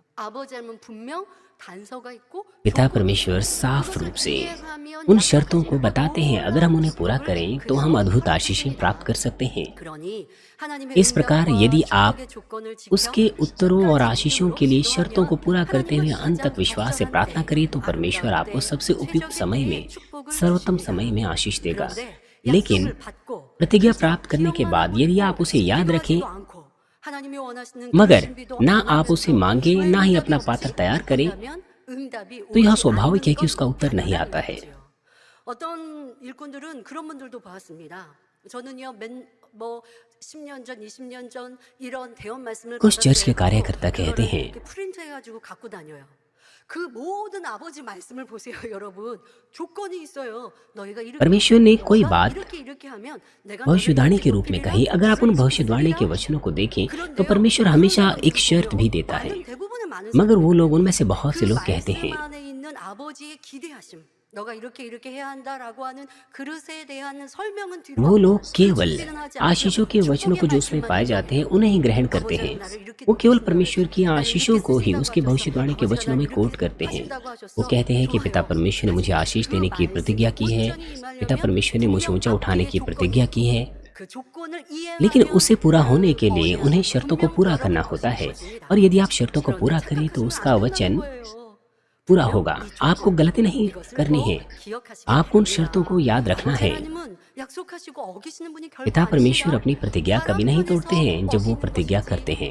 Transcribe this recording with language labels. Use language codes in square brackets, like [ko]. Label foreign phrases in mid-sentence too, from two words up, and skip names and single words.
[ko] 아버지 하나님은 분명 단서가 있고 [hi] पिता [ko] 조건이 [hi] परमेश्वर [ko] 있고 [hi] साफ [ko] 그것을 [hi] रूप से [ko] 이행하면 [hi] उन [ko] 약속하신 [hi] शर्तों को [ko] 것과 [hi] बताते हैं। अगर हम उन्हें पूरा करें तो हम अद्भुत आशीषें प्राप्त कर सकते हैं। [ko] 그러니 하나님의 [hi] इस प्रकार [ko] 응답과 [hi] यदि आप [ko] 축복의 조건을 지켜 [hi] उसके उत्तरों और [ko] 끝까지 [hi] आशीषों [ko] 믿음으로 [hi] के लिए [ko] 기도하면 [hi] शर्तों को पूरा करते हुए [ko] 하나님은 [hi] अंत तक [ko] 가장 [hi] विश्वास से [ko] 적절한 [hi] प्रार्थना [ko] 때, [hi] करिए तो परमेश्वर [ko] 아름다운 [hi] आपको [ko] 때, [hi] सबसे उपयुक्त [ko] 최적의 [hi] समय [ko] 때에 [hi] में, [ko] 축복을 [hi] सर्वोत्तम [ko] 주십니다. [hi] समय में आशीष देगा। [ko] 그런데 [hi] लेकिन [ko] 약속을 받고 [hi] प्रतिज्ञा [ko] 그것을 [hi] प्राप्त करने के [ko] 기억만 [hi] बाद [ko] 하고 [hi] यदि [ko] 있고 [hi] आप उसे याद रखें, [ko] 기도하지도 않고 하나님이 원하시는 [hi] मगर [ko] 준비도 [hi] ना [ko] 안 [hi] आप उसे [ko] 하면서 [hi] मांगे, [ko] 왜 [hi] ना ही [ko] 응답이 [hi] अपना [ko] 없지? [hi] पात्र तैयार करें, [ko] 한다면 응답이 [hi] तो यह [ko] 오지 [hi] स्वाभाविक है [ko] 않는 [hi] कि उसका [ko] 건 [hi] उत्तर नहीं आता है। [ko] 당연한 거지요. 어떤 일꾼들은 그런 분들도 봤습니다. 저는요, 뭐 10년 전, 20년 전 이런 대원 말씀을 [hi] कुछ चर्च के [ko] 받았어요. [hi] कार्यकर्ता कहते [ko] 그거를 [hi] हैं, [ko] 이렇게 프린트해가지고 갖고 다녀요. 그 모든 아버지 말씀을 보세요, 여러분. 조건이 있어요. 너희가 이렇게 [hi] परमेश्वर ने कोई [ko] 너가 [hi] बात [ko] 이렇게 하면 내가 [hi] भविष्यवाणी के [ko] 너희를 [hi] रूप में [ko] 높이리라, [hi] कही। अगर आप उन [ko] 주를 [hi] भविष्यवाणी के [ko] 지키리라. [hi] वचनों को देखें तो [ko] 그런데요, [hi] परमेश्वर [ko] 그런 [hi] हमेशा एक [ko] 사람들이 [hi] शर्त भी [ko] 보고요. [hi] देता है, [ko] 많은 대부분의 많은 [hi] मगर वो [ko] 사람들이 [hi] लोग, उनमें से बहुत [ko] 그 [hi] से लोग कहते [ko] 말씀 [hi] हैं [ko] 안에 있는 아버지의 기대하심, 너가 이렇게 해야 한다라고 하는 그릇에 대한 설명은 뒤로 [hi] वो [ko] 하고 [hi] लोग [ko] 그 [hi] केवल [ko] 준비는 하지 [hi] आशीषों के [ko] 않고 [hi] वचनों को [ko] 축복의 [hi] जो उसमें 말씀만 पाए जाते हैं उन्हें ही ग्रहण करते हैं। वो केवल परमेश्वर की आशीषों को ही उसकी भविष्यवाणी के वचनों में कोट करते हैं। वो कहते हैं कि पिता परमेश्वर ने मुझे आशीष देने की प्रतिज्ञा की है, पिता परमेश्वर ने मुझे ऊंचा उठाने की प्रतिज्ञा की है, [ko] 그 조건을 [hi] लेकिन [ko] 이행하면 [hi] उसे पूरा होने के लिए उन्हें शर्तों को पूरा करना होता है। और यदि आप शर्तों को पूरा करें तो उसका वचन पूरा होगा। आपको गलती नहीं करनी है, आपको उन शर्तों को याद रखना है। पिता परमेश्वर अपनी प्रतिज्ञा कभी नहीं तोड़ते हैं जब वो प्रतिज्ञा करते हैं।